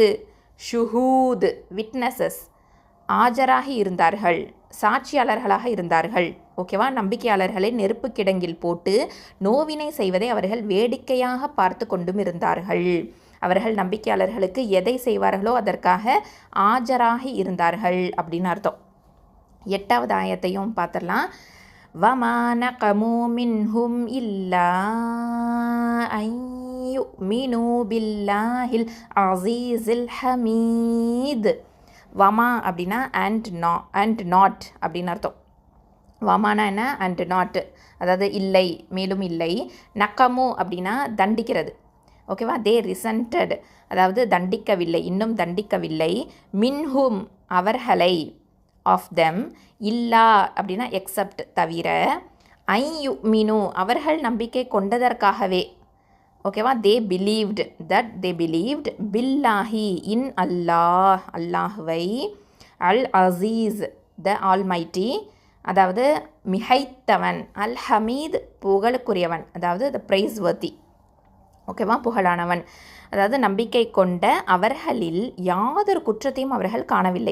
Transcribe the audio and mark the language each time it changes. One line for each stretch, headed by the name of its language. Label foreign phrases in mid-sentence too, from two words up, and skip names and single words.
Tamil: ஷுஹூத் விட்னஸஸ் ஆஜராகி இருந்தார்கள், சாட்சியாளர்களாக இருந்தார்கள், ஓகேவா. நம்பிக்கையாளர்களை நெருப்பு கிடங்கில் போட்டு நோவினை செய்வதை அவர்கள் வேடிக்கையாக பார்த்து கொண்டும் இருந்தார்கள். அவர்கள் நம்பிக்கையாளர்களுக்கு எதை செய்வார்களோ அதற்காக ஆஜராகி இருந்தார்கள் அப்படின்னு அர்த்தம். 8வது ஆயத்தையும் பார்த்துடலாம்.
Arabic: وَمَا نَقَمُوا مِنْهُمْ إِلَّا أَنْ يُؤْمِنُوا بِاللَّهِ الْعَزِيزِ الْحَمِيدِ.
Tamil: வமா அப்படின்னா
English: and not
Tamil: அப்படின்னு அர்த்தம். வமானா என்ன?
English: and not,
Tamil: அதாவது இல்லை, மேலும் இல்லை. நக்கமு அப்படின்னா தண்டிக்கிறது, ஓகேவா.
English: they resented,
Tamil: அதாவது தண்டிக்கவில்லை, இன்னும் தண்டிக்கவில்லை. மின்ஹும் அவர்களை,
English: of them.
Tamil: இல்லா அப்படின்னா எக்ஸப்ட் தவிர.
Arabic: أن يؤمنوا
Tamil: அவர்கள் நம்பிக்கை கொண்டதற்காகவே, ஓகேவா.
English: they believed, that they believed.
Tamil: பில்லாஹி இன் அல்லாஹ், அல்லாஹுவை. அல் அசீஸ்
English: the Almighty,
Tamil: அதாவது மிகைத்தவன். அல் ஹமீத் புகழுக்குரியவன், அதாவது
English: the praiseworthy,
Tamil: ஓகேவா, புகழானவன். அதாவது நம்பிக்கை கொண்ட அவர்களில் யாதொரு குற்றத்தையும் அவர்கள் காணவில்லை.